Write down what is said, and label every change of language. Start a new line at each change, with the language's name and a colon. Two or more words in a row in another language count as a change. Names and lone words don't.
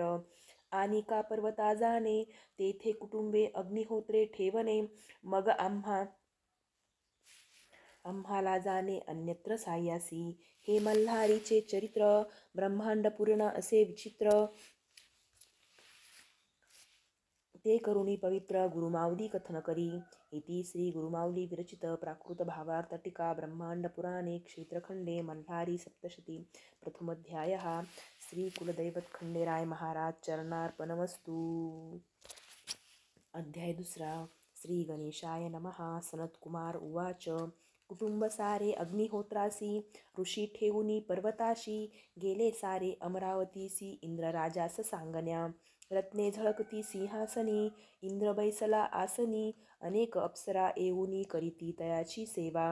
Marathi: आणि का पर्वता जाणे तेथे कुटुंबे अग्निहोत्रे ठेवणे. मग आम्हाला जाणे अन्यत्र सायासी. हे मल्हारीचे चरित्र ब्रह्मांड पूर्ण असे विचित्र. ते करुणी पवित्र गुरुमाऊली कथन करी.
Sanskrit: इति श्री गुरुमाऊली विरचित प्राकृत भावार्थ टीका ब्रह्मांड पुराणे क्षेत्रखंडे मल्हारी सप्तशती प्रथमोध्यायः. श्री कुलदैवत खंडेराय महाराज चरणार्पणमस्तु.
Marathi: अध्याय दुसरा.
Sanskrit: श्री गणेशाय नमः.
Marathi: सनत कुमार उवाच कुटुंब सारे अग्निहोत्रासी, ऋषी ठेवुनी पर्वताशी. गेले सारे अमरावतीसी इंद्र राजास सांगण्या. रत्ने झळकती सिंहासनी, इंद्र बैसला आसनी. अनेक अप्सरा येऊनी करीती तयाची सेवा.